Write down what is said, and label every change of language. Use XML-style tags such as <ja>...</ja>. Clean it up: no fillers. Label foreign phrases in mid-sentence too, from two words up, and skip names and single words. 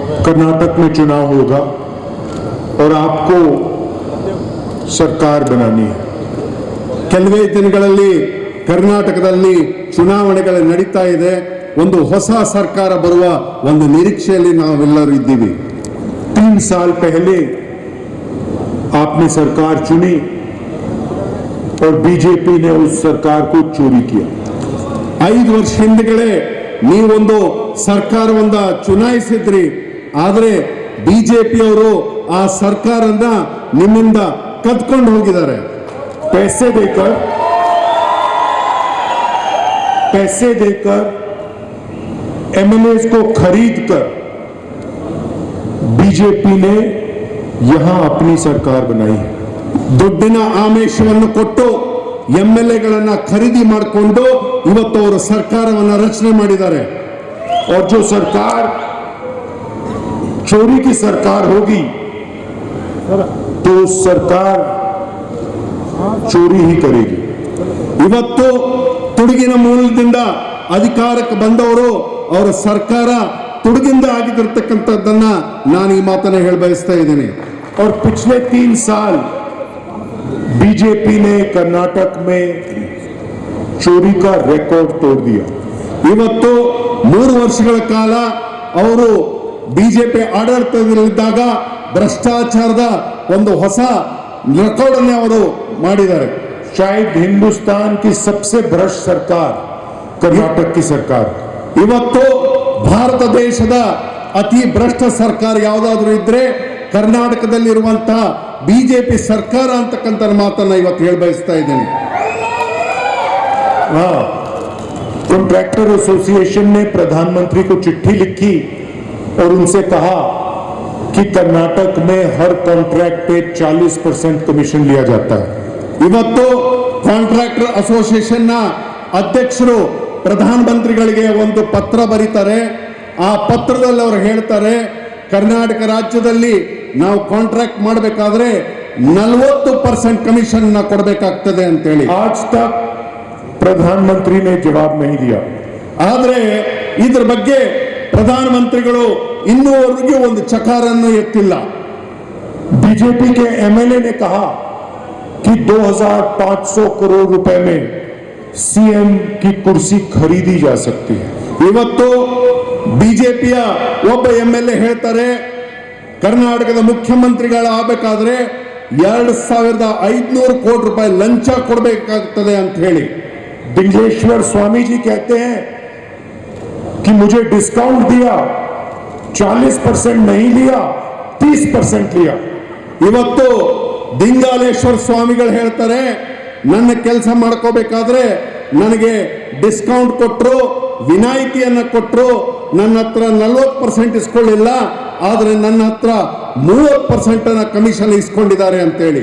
<hi>कर्नाटक में चुनाव होगा और आपको सरकार बनानी है।</hi> <kn>ಕೆಲವೇ ದಿನಗಳಲ್ಲಿ ಕರ್ನಾಟಕದಲ್ಲಿ ಚುನಾವಣೆಗಳು ನಡೀತಾ ಇದೆ. ಒಂದು ಹೊಸ ಸರ್ಕಾರ ಬರುವ ಒಂದು ನಿರೀಕ್ಷೆಯಲ್ಲಿ ನಾವೆಲ್ಲರೂ ಇದ್ದೀವಿ.</kn> <hi>3 साल पहले आपने सरकार चुनी और बीजेपी ने उस सरकार को चोरी किया.</hi> <kn>5 ವರ್ಷ ಹಿಂದೆಗಳೇ ನೀವೊಂದು ಸರ್ಕಾರವನ್ನ ಚುನಾಯಿಸಿದ್ರಿ. ಆದರೆ ಬಿಜೆಪಿ ಅವರು ಆ ಸರ್ಕಾರನ ನಿಮ್ಮಿಂದ ಕದ್ಕೊಂಡು ಹೋಗಿದ್ದಾರೆ.</kn> <hi>पैसे देकर एमएलए को खरीद कर बीजेपी ने यहां अपनी सरकार बनाई है.</hi> <kn>ದುಡ್ಡಿನ ಆಮಿಷವನ್ನು ಕೊಟ್ಟು ಎಂಎಲ್ಎಗಳನ್ನ ಖರೀದಿ ಮಾಡಿಕೊಂಡು ಇವತ್ತು ಅವರು ಸರ್ಕಾರವನ್ನು ರಚನೆ ಮಾಡಿದ್ದಾರೆ.</kn> <hi>और जो सरकार चोरी की सरकार होगी तो सरकार चोरी ही करेगी.</hi> <kn>ಇವತ್ತು ತುಡುಗಿನ ಮೂಲದಿಂದ ಅಧಿಕಾರಕ್ಕೆ ಬಂದವರು ಅವರ ಸರ್ಕಾರ ತುಡುಗಿಂದ ಆಗಿರತಕ್ಕಂಥದ್ದನ್ನ ನಾನು ಈ ಮಾತನ್ನ ಹೇಳ ಬಯಸ್ತಾ ಇದ್ದೇನೆ.</kn> <hi>और पिछले 3 साल बीजेपी ने कर्नाटक में चोरी का रिकॉर्ड तोड़ दिया.</hi> <kn>ಇವತ್ತು 3 ವರ್ಷಗಳ ಕಾಲ ಅವರು ಬಿಜೆಪಿ ಆಡಳಿತದಲ್ಲಿದ್ದಾಗ ಭ್ರಷ್ಟಾಚಾರದ ಒಂದು ಹೊಸ ರೆಕಾರ್ಡ್ ಅನ್ನು ಅವರು ಮಾಡಿದ್ದಾರೆ.</kn> <hi>शायद हिंदुस्तान की सबसे भ्रष्ट सरकार कर्नाटक की सरकार.</hi> <kn>ಇವತ್ತು ಭಾರತ ದೇಶದ ಅತಿ ಭ್ರಷ್ಟ ಸರ್ಕಾರ ಯಾವುದಾದ್ರೂ ಇದ್ರೆ ಕರ್ನಾಟಕದಲ್ಲಿರುವಂತಹ ಬಿಜೆಪಿ ಸರ್ಕಾರ ಅಂತಕ್ಕಂಥ ಮಾತನ್ನ ಇವತ್ತು ಹೇಳ ಬಯಸ್ತಾ ಇದ್ದೇನೆ.</kn> <en>Contractor Association</en> <hi>ने प्रधानमंत्री को चिट्ठी लिखी और उनसे कहा कि कर्नाटक में हर कॉन्ट्रैक्ट पे 40% कमीशन लिया जाता है.</hi> <kn>ಇವತ್ತು</kn> <en>Contractor Association</en> <kn>ನ ಅಧ್ಯಕ್ಷರು ಪ್ರಧಾನಮಂತ್ರಿಗಳಿಗೆ ಒಂದು ಪತ್ರ ಬರೀತಾರೆ. ಆ ಪತ್ರದಲ್ಲಿ ಅವರು ಹೇಳ್ತಾರೆ, ಕರ್ನಾಟಕ ರಾಜ್ಯದಲ್ಲಿ ನಾವು ಕಾಂಟ್ರಾಕ್ಟ್ ಮಾಡಬೇಕಾದ್ರೆ 40% ಕಮಿಷನ್ ಕೊಡಬೇಕಾಗ್ತದೆ ಅಂತ ಹೇಳಿ.</kn> <hi>आज तक प्रधानमंत्री ने जवाब नहीं दिया.</hi> <kn>ಆದರೆ ಇದರ ಬಗ್ಗೆ ಪ್ರಧಾನಮಂತ್ರಿಗಳು ಇನ್ನೂವರೆಗೂ ಒಂದು ಚಕಾರನ್ನು ಎತ್ತಿಲ್ಲ.</kn> <hi>बीजेपी के एमएलए ने कहा कि 2500 करोड़ रुपए में सीएम की कुर्सी खरीदी जा सकती है.</hi> <kn>ಇವತ್ತು ಬಿಜೆಪಿಯ ಒಬ್ಬ ಎಂಎಲ್ಎ ಹೇಳ್ತಾರೆ, ಕರ್ನಾಟಕದ ಮುಖ್ಯಮಂತ್ರಿಗಳಾಗಬೇಕಾದ್ರೆ 2500 ಕೋಟಿ ರೂಪಾಯಿ ಲಂಚ ಕೊಡಬೇಕಾಗ್ತದೆ ಅಂತ ಹೇಳಿ.</kn> <hi>बिंगेश्वर स्वामी जी कहते हैं कि मुझे डिस्काउंट दिया, 40% नहीं लिया, 30% लिया.</hi> <kn>ಇವತ್ತು ದಿಂಗಾಲೇಶ್ವರ ಸ್ವಾಮಿಗಳು ಹೇಳ್ತಾರೆ, ನನ್ನ ಕೆಲಸ ಮಾಡ್ಕೋಬೇಕಾದ್ರೆ ನನಗೆ ಡಿಸ್ಕೌಂಟ್ ಕೊಟ್ಟರು, ವಿನಾಯಿತಿಯನ್ನ ಕೊಟ್ಟರು, ನನ್ನ ಹತ್ರ 40% ಇಸ್ಕೊಳ್ಳಿಲ್ಲ, ಆದ್ರೆ ನನ್ನ ಹತ್ರ 30% ಕಮಿಷನ್ ಇಸ್ಕೊಂಡಿದ್ದಾರೆ ಅಂತ ಹೇಳಿ.</kn>